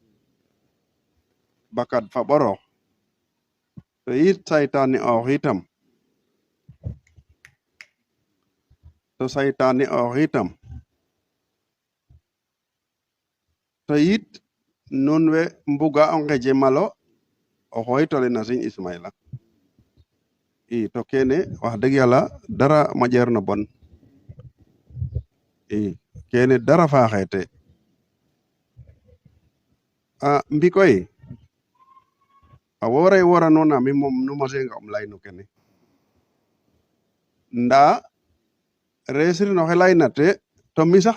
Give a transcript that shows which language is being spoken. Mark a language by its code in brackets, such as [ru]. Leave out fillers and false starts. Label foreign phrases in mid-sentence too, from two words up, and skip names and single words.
[srr] bakat fa ɓorox to yit saytaane oox itam to yit nun we mbuga o ngeje malo o xooytole na Serigne Ismaila to kene [wo] wax dëgg yàlla dara [srr] moƴeer na bon kene dara faaxee te mbikoy a wora noona mi moom nu mosenga lay no kene nda resir no xe layna te to mi sax